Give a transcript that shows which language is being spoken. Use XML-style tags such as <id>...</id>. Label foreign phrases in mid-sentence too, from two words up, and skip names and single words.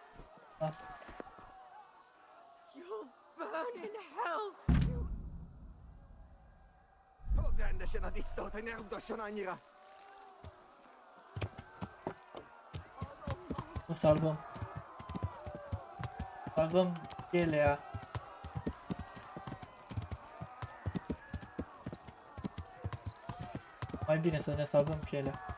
<en>You'll burn in hell!</en> <hu>Fogd rendesen a disznót, hogy ne rugdosson annyira.</hu> <ro>O salvăm. Salvăm pielea. Mai bine să ne salvăm pielea.</ro>